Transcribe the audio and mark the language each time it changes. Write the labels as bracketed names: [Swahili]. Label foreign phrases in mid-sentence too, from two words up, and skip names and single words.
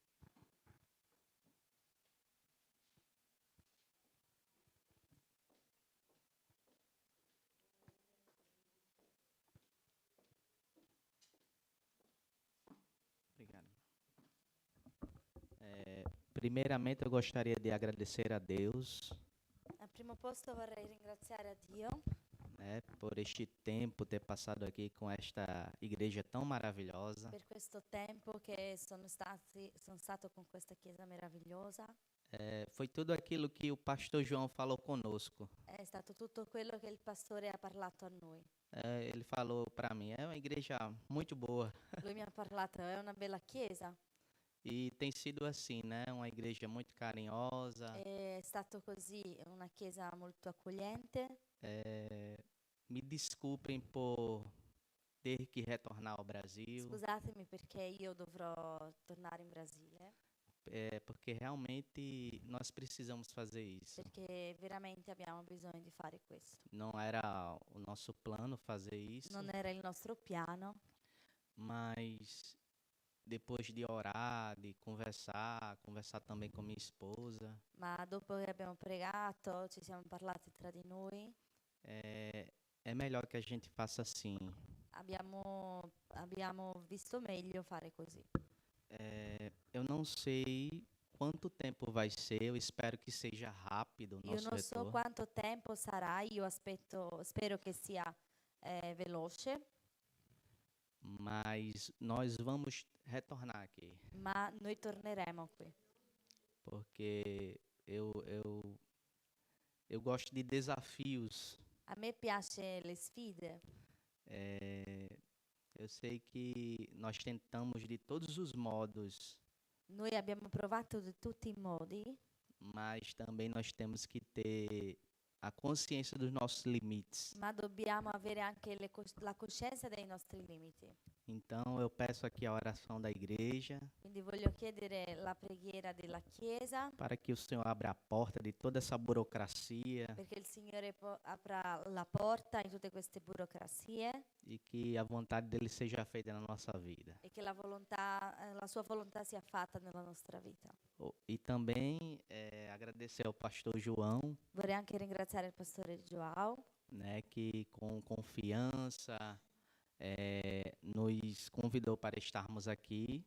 [Portuguese] Obrigado. Primeiramente, eu gostaria de agradecer a Deus [Italian] Al primo posto vorrei ringraziare a Dio [Portuguese] por este tempo ter passado aqui com esta igreja tão maravilhosa. [Italian] per questo tempo che sono stato con questa chiesa meravigliosa. [Portuguese] Foi tudo aquilo que o pastor João falou conosco. [Italian] È stato tutto quello che il pastore ha parlato a noi. [Portuguese] Ele falou para mim, é uma igreja muito boa. [Italian] Lui mi ha parlato, è una bella chiesa. [Portuguese] E tem sido assim, né? Uma igreja muito carinhosa. [Italian] È stato così, una chiesa molto accogliente. [Portuguese] Me desculpem por ter que retornar ao Brasil. [Italian] Scusatemi perché io dovrò tornare in Brasile. [Portuguese] Porque realmente nós precisamos fazer isso. [Italian] Perché veramente abbiamo bisogno di fare questo. [Portuguese] Não era o nosso plano fazer isso. [Italian] Non era il nostro piano. [Portuguese] Mas depois de orar, de conversar também com minha esposa. [Italian] Ma dopo che abbiamo pregato, ci siamo parlati tra di noi. [Portuguese] É melhor que a gente faça assim. [Italian] Abbiamo visto meglio fare così. [Portuguese] Eu não sei quanto tempo vai ser, eu espero que seja rápido o [Italian] Io [Portuguese] nosso [Italian] non so [Portuguese] retorno. [Italian] quanto tempo sarà, spero che sia veloce, [Portuguese] Mas nós vamos retornar aqui, [Italian] ma noi torneremo qui. [Portuguese] porque eu gosto de desafios. [Italian] A me piace le sfide. [Portuguese] Eu sei que nós tentamos de todos os modos, [Italian] Noi abbiamo provato di tutti i modi, [Portuguese] mas também nós temos que ter a consciência dos nossos limites. [Italian] ma dobbiamo avere anche la coscienza dei nostri limiti. [Portuguese] Então eu peço aqui a oração da igreja [Italian] Quindi voglio chiedere la preghiera della Chiesa [Portuguese] para que o Senhor abra a porta de toda essa burocracia [Italian] perché il Signore apra la porta in tutte queste burocrazie [Portuguese] e que a vontade dele seja feita na nossa vida. [Italian] e che la sua volontà sia fatta nella nostra vita. [Portuguese] E também agradecer ao pastor João, [Italian] Vorrei anche ringraziare il pastore João, [Portuguese] né, que com confiança nos convidou para estarmos aqui.